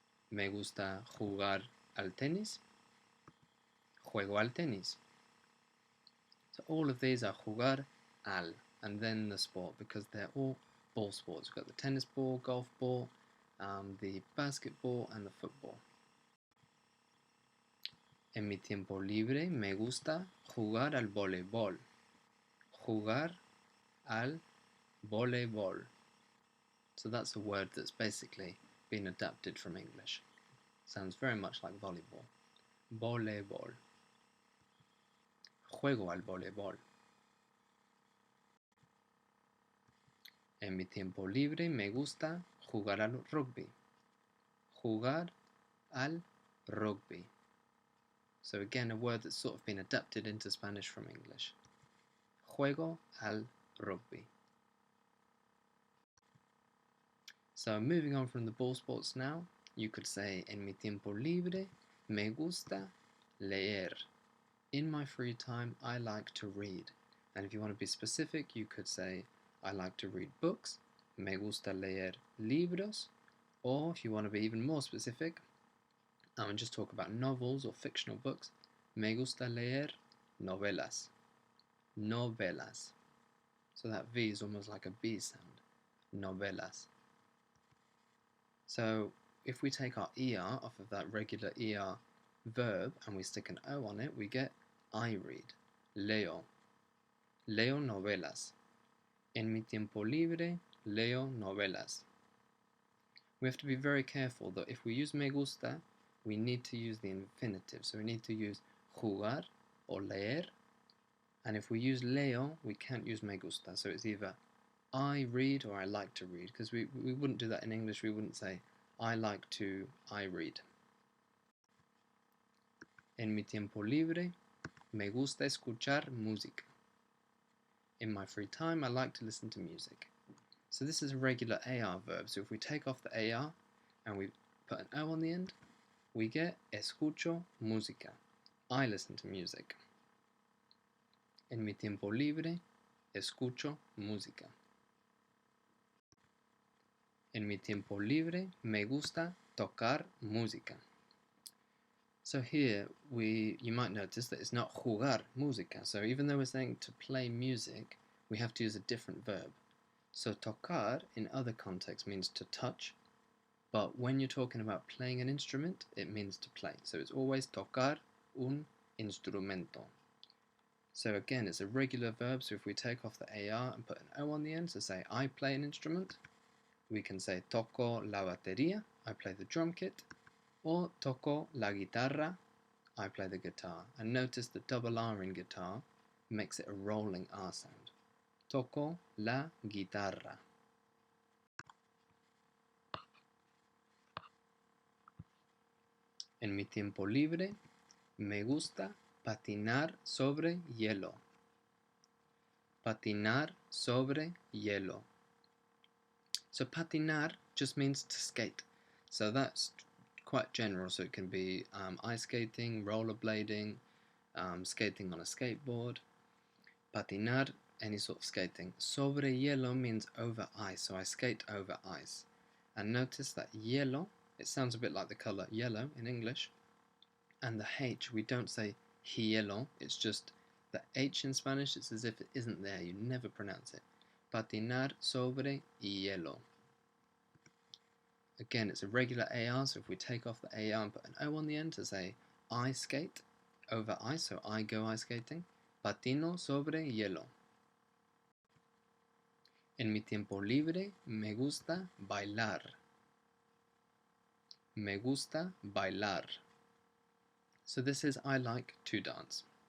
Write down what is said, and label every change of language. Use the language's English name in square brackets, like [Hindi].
[Spanish] Me gusta jugar al tenis. Juego al tenis. [English] So all of these are [Spanish] jugar al, [English] and then the sport, because they're all ball sports. We've got the tennis ball, golf ball, the basketball, and the football. [Spanish] En mi tiempo libre me gusta jugar al voleibol. Jugar al voleibol. [English] So that's a word that's basically been adapted from English. Sounds very much like volleyball. [Spanish] Voleibol. Juego al voleibol. En mi tiempo libre me gusta jugar al rugby. Jugar al rugby. [English] So again, a word that's sort of been adapted into Spanish from English. [Spanish] Juego al rugby. [English] So moving on from the ball sports now, you could say [Spanish] en mi tiempo libre me gusta leer. [English] In my free time, I like to read. And if you want to be specific, you could say I like to read books. [Spanish] Me gusta leer libros. [English] Or if you want to be even more specific, and just talk about novels or fictional books, [Spanish] me gusta leer novelas. Novelas. [English] So that V is almost like a B sound. [Spanish] Novelas. [English] So if we take our ER off of that regular ER verb and we stick an O on it, we get I read. [Spanish] Leo. Leo novelas. En mi tiempo libre leo novelas. [English] We have to be very careful that if we use [Spanish] me gusta, [English] we need to use the infinitive. So we need to use jugar or leer. And if we use leo, we can't use [Spanish] me gusta. [English] So it's either I read or I like to read. Because we wouldn't do that in English. We wouldn't say I like to, I read. [Spanish] En mi tiempo libre me gusta escuchar música. [English] In my free time, I like to listen to music. So this is a regular AR verb. So if we take off the AR and we put an O on the end, we get [Spanish] escucho música. [English] I listen to music. [Spanish] En mi tiempo libre, escucho música. En mi tiempo libre, me gusta tocar música. [English] So here you might notice that it's not [Spanish] jugar música. [English] So even though we're saying to play music, we have to use a different verb. So tocar in other contexts means to touch, but when you're talking about playing an instrument, it means to play. So it's always [Spanish] tocar un instrumento. [English] So again, it's a regular verb, so if we take off the AR and put an O on the end to say I play an instrument, we can say [Spanish] toco la batería, [English] I play the drum kit, or [Spanish] toco la guitarra, [English] I play the guitar. And notice the double R in guitar makes it a rolling R sound. [Spanish] Toco la guitarra. En mi tiempo libre me gusta patinar sobre hielo. Patinar sobre hielo. [English] So patinar just means to skate. So that's quite general. So it can be ice skating, rollerblading, skating on a skateboard. Patinar, any sort of skating. [Spanish] Sobre hielo [English] means over ice. So I skate over ice. And notice that hielo, it sounds a bit like the color yellow in English. And the H, we don't say hielo. It's just the H in Spanish. It's as if it isn't there. You never pronounce it. [Spanish] Patinar sobre hielo. [English] Again, it's a regular AR, so if we take off the AR and put an O on the end to say I skate over ice, so I go ice skating. [Spanish] Patino sobre hielo. En mi tiempo libre me gusta bailar. Me gusta bailar. [English] So this is I like to dance.